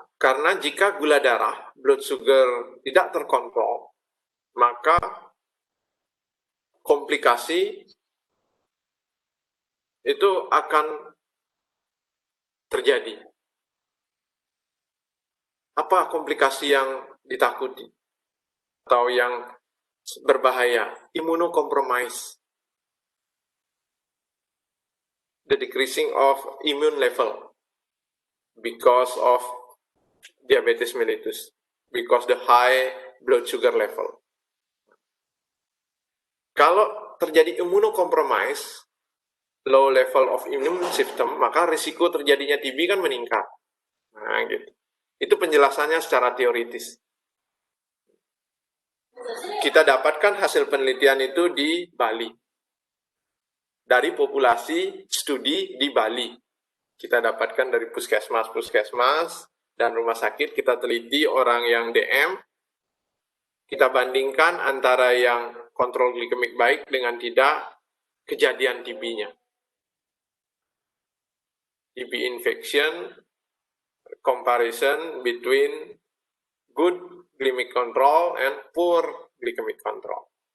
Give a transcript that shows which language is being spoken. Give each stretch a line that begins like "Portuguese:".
Indonesian: Karena jika gula darah,
English: blood sugar
Indonesian: tidak terkontrol, maka komplikasi itu akan terjadi. Apa komplikasi yang ditakuti atau yang berbahaya?
English: Immunocompromise. The decreasing of immune level because of diabetes mellitus, because the high blood sugar level.
Indonesian: Kalau terjadi immunocompromise,
English: low level of immune system,
Indonesian: maka risiko terjadinya TB kan meningkat. Nah, gitu. Itu penjelasannya secara teoritis. Kita dapatkan hasil penelitian itu di Bali. Dari populasi studi di Bali. Kita dapatkan dari puskesmas dan rumah sakit, kita teliti orang yang DM, kita bandingkan antara yang kontrol glikemik baik dengan tidak, kejadian TB-nya.
English: TB infection, comparison between good glycemic control and poor glycemic control.